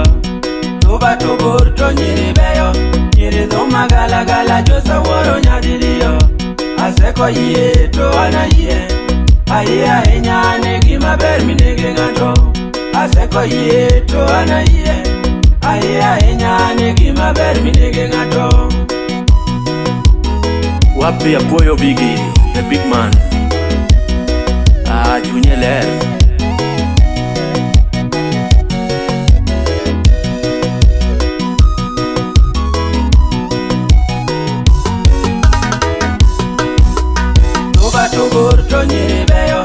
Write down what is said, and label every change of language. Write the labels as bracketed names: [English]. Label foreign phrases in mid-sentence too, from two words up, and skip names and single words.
[Luo (Kenya and Tanzania)] Tuba tubur to nyiri beyo. Nyiri duma gala gala josa woro nyadiriyo. Aseko yie to ana yie. Aye ahinya negi maber minege ngato. Aseko yie to ana yie. Aye ahinya negi maber minege ngato. [Swahili] Wapi ya Boyo Biggie, [English] the big man. [Luo (Kenya and Tanzania)] Junior Ler. Tubur to nyiri beyo.